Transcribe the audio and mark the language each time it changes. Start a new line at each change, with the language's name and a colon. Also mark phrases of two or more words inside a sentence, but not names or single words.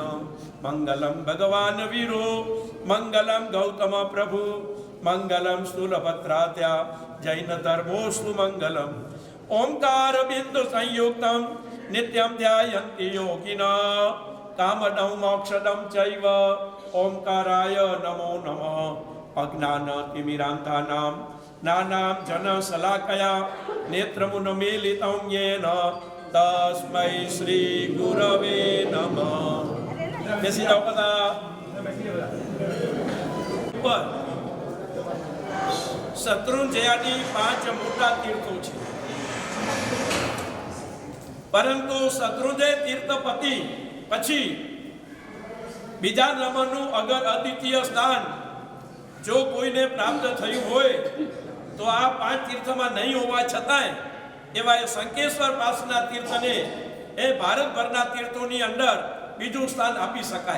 Sanskrit: मंगलं भगवान् वीरो मंगलं गौतम प्रभु मंगलं स्थूलभद्राद्या जैन धर्मोऽस्तु मंगलम्। ओंकार बिंदु संयुक्तं नित्यं ध्यायन्ति योगिनः कामदं मोक्षदं चैव ओंकाराय नमो नमः. अज्ञानतिमिरान्धानां ज्ञानां जनशलाकया नेत्रमुन्मीलितं येन तस्मै श्री गुरवे नमः.
Gujarati: બેસી જાઓ બધા. ઉપર શત્રુંજયાની 5 મોટા તીર્થો છે, પરંતુ શત્રુંજય તીર્થપતિ પછી બીજા નંબરનું અગર અદ્વિતીય સ્થાન જો કોઈને પ્રાપ્ત થયું હોય તો આ 5 તીર્થમાં નહીં હોવા છતાંય એવા એ શંકેશ્વર પાસના તીર્થને એ ભારતભરના તીર્થોની અંદર બીજું સ્થાન આપી શકાય.